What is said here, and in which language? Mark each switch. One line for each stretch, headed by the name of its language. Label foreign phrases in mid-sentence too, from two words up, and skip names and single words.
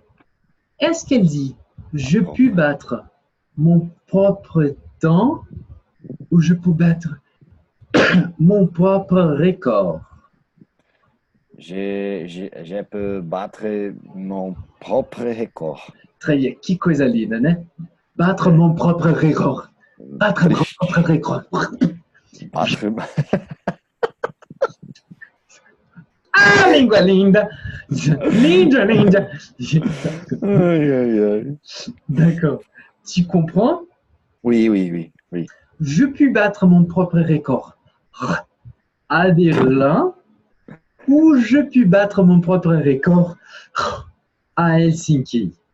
French: Est-ce qu'elle dit je peux battre mon propre temps ou je peux battre mon propre record? Je peux battre mon propre record. Très bien.
Portuguese: Que coisa linda, né?
French: Battre mon propre record. Battre mon propre record. Battre...
Portuguese: Ah, língua linda! Linda, linda! Aïe, aïe, aïe.
French: D'accord. Tu comprends? Oui, oui, oui, oui. Je puis battre mon propre record à Berlin ou je puis battre mon propre record à Helsinki.